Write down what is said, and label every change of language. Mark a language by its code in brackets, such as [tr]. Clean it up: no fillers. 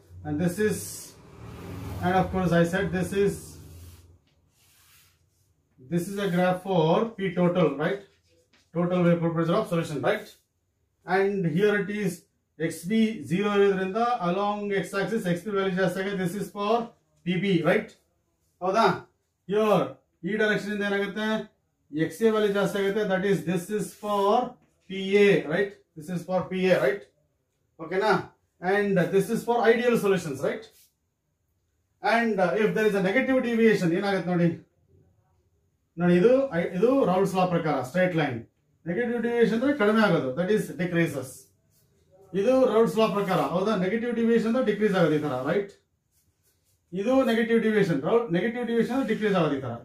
[en] And this is, and of course I said this is a graph for P total, right? Total vapor pressure of solution, right? And here it is xb 0 [kn] ಇರೋದ್ರಿಂದ [en] along x axis xp value [kn] ಜಾಸ್ತಿ ಆಗಿದೆ. [en] This is for pb, right? [kn] ಹೌದಾ? Here ಈ direction ಇಂದ ಏನಾಗುತ್ತೆ, xa value ಜಾಸ್ತಿ ಆಗುತ್ತೆ. [en] That is, this is for pa, right? This is for pa, right? Okay na? And this is for ideal solutions, right? And if there is a negative deviation, [kn] ಏನಾಗುತ್ತೆ ನೋಡಿ, ಇದು [en] Raoult's law [kn] ಪ್ರಕಾರ [en] straight line. Negative deviation [kn] ಅಂದ್ರೆ ಕಡಿಮೆ ಆಗೋದು, [en] that is decreases. [kn] ಇದು Raoult's law ಪ್ರಕಾರ, ಹೌದಾ? Negative deviation ಅಂದ್ರೆ decrease ಆಗೋದು ಈ ತರ, right? ಇದು negative deviation ಅಂದ್ರೆ decrease ಆಗೋದು ಈ ತರ.